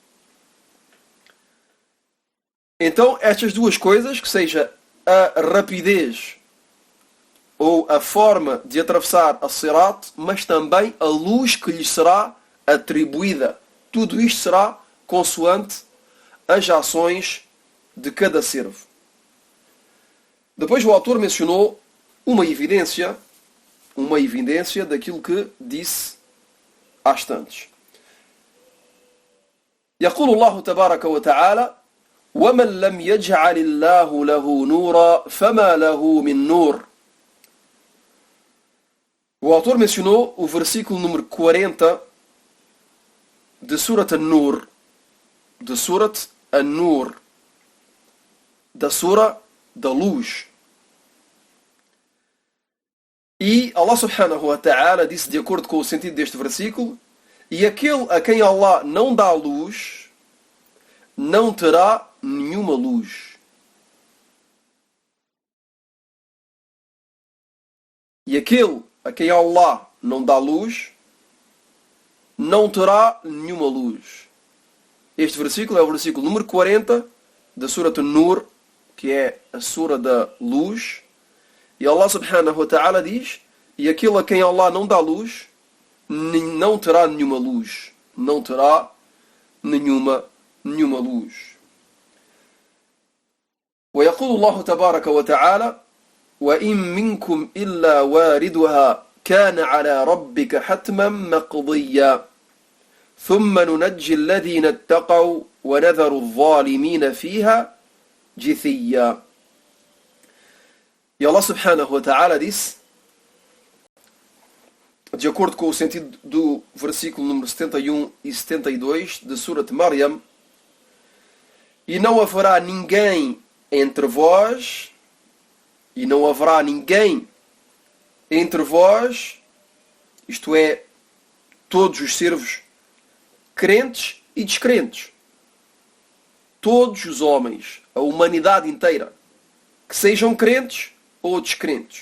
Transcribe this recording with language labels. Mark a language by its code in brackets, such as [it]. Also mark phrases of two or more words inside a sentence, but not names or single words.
[pt] Então, estas duas coisas, que seja a rapidez ou a forma de atravessar a sirat, mas também a luz que lhe será atribuída, tudo isto será consoante as ações de cada servo. Depois o autor mencionou uma evidência daquilo que disse há instantes. [ar] يقول الله تبارك وتعالى: ومن لم يجعل الله له نورا فما له من نور. [pt] O autor mencionou o versículo número 40 de Surat An-Nur, da Sura da Luz. E Allah [ar] سبحانه وتعالى [pt] disse, de acordo com o sentido deste versículo: e aquele a quem Allah não dá luz, não terá nenhuma luz. E aquele a quem Allah não dá luz, não terá nenhuma luz. Este versículo é o versículo número 40 da Surat An-Nur, que é a Sura da Luz. E Allah [ar] سبحانه وتعالى [pt] diz: e aquele a quem Allah não dá luz, não terá nenhuma luz. Não terá nenhuma luz. [ar] ويقول الله تبارك وتعالى: وإن منكم إلا واردها كان على ربك حتما مقضيا ثم ننجي الذين اتقوا ونذر الظالمين فيها جثيا. [pt] E Allah [ar] سبحانه وتعالى [pt] disse, de acordo com o sentido do versículo número 71 e 72 de Surat Maryam: e não haverá ninguém entre vós E não haverá ninguém entre vós, isto é, todos os servos crentes e descrentes, todos os homens, a humanidade inteira, que sejam crentes ou descrentes.